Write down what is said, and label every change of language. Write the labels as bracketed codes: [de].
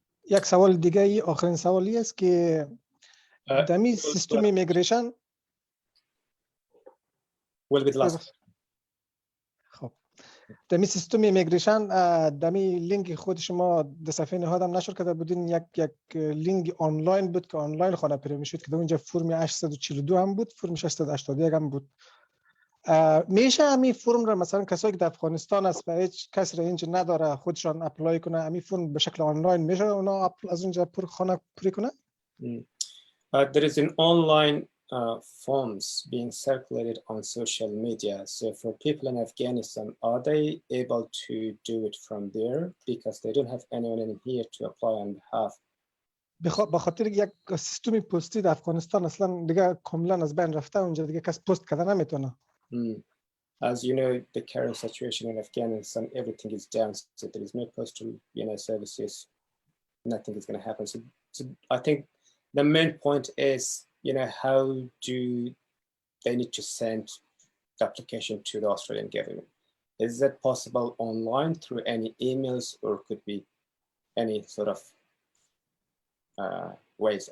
[fa] یک سوال دیگه ای، آخرین سوالی است که دمی سیستم ایمیگریشن خب دمی سیستم ایمیگریشن دمی لینک خود شما در صفحه نهادم نشر کرده بودین، یک لینک آنلاین بود که آنلاین خانه پیدا میشد که در اونجا فرم 842 هم بود، فرم 681 هم بود. میشه همین فرم را مثلا کسایی که در افغانستان است و هیچ کسی را اینجا نداره خودشان اپلای کنه، همین فرم به شکل آنلاین میشه اونا از اونجا خانه پوری کنه؟ [en] There is an online forms being circulated on social media. So for people in Afghanistan, are they able to do it from there because they don't have anyone in here to apply on behalf? [fa] به خاطر یک سیستم پستی در افغانستان اصلا دیگه کاملا از بین رفته، اونجا دیگه کس پست کردن نمیتونه. [en] As you know, the current situation in Afghanistan, everything is down. So there is no postal, services. Nothing is going to happen. So I think the main point is, how do they need to send application to the Australian government. Is that possible online through any emails, or could be any sort of ways?